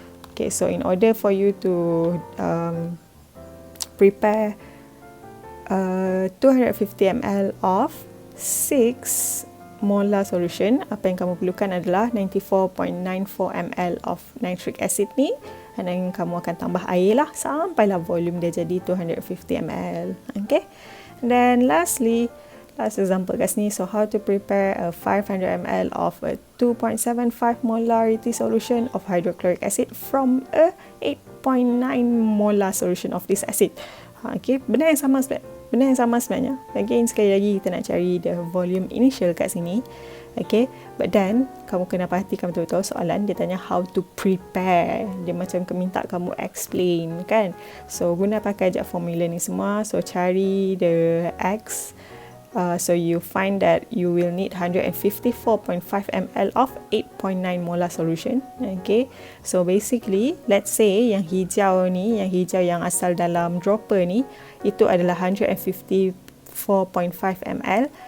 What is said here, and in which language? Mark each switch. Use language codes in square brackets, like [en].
[en] Okay, so in order for you to prepare 250 ml of 6 molar solution, [ms] apa yang kamu perlukan adalah [en] 94.94 ml of nitric acid ni, and then [ms] kamu akan tambah air lah sampailah volume dia jadi 250 ml. [en] Okay, and then lastly, last example [ms] kat sini. [en] So how to prepare a 500 ml of a 2.75 molarity solution of hydrochloric acid from a 8.9 molar solution of this acid. [ms] Okay, benda yang sama sebenarnya. Again, sekali lagi kita nak cari [en] the volume initial [ms] kat sini. Okay, [en] but then [ms] kamu kena perhatikan betul-betul soalan dia tanya [en] how to prepare. [ms] Dia macam minta kamu explain kan. So guna pakai je formula ni semua. So cari the X. [en] So you find that you will need 154.5 ml of 8.9 molar solution. [ms] Okay, [en] so basically let's say [ms] yang hijau yang asal dalam dropper ni, itu adalah 154.5 ml,